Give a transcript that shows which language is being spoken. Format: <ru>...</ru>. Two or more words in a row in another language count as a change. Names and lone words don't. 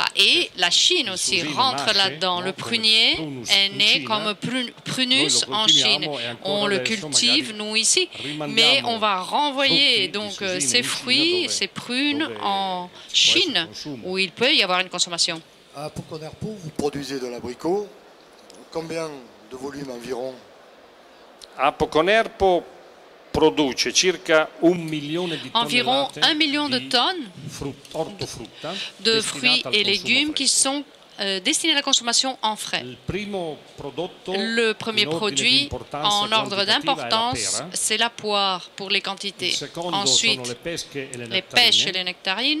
<fr>Et la Chine aussi rentre là-dedans. Le prunier est né comme prunus en Chine. On le cultive, nous, ici. Mais on va renvoyer donc ces fruits, ces prunes en Chine, où il peut y avoir une consommation. À Poconerpo, vous produisez de l'abricot. Combien de volume environ?</fr> <it>A Poconerpo produce circa 1 millione di</it> <fr>environ 1 million de tonnes de fruits et légumes qui sont destinés à la consommation en frais. Le premier produit en ordre d'importance, c'est la poire pour les quantités. Ensuite, les pêches et les nectarines.</fr>